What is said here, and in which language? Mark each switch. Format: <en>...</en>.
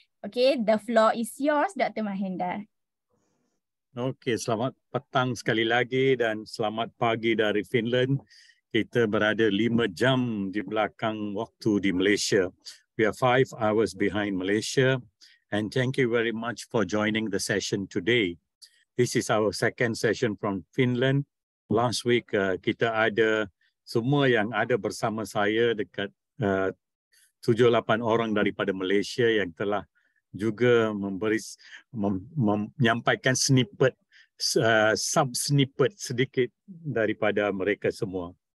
<en>Okay, the floor is yours, Dr. Mahendra.</en> <ms>Okey, selamat petang sekali lagi dan selamat pagi dari Finland. Kita berada 5 jam di belakang waktu di Malaysia.</ms> <en>We are 5 hours behind Malaysia and thank you very much for joining the session today. This is our second session from Finland. Last week</en> <ms>kita ada semua yang ada bersama saya dekat 7-8 orang daripada Malaysia yang telah juga menyampaikan snippet, sub-snippet sedikit daripada mereka semua.</ms>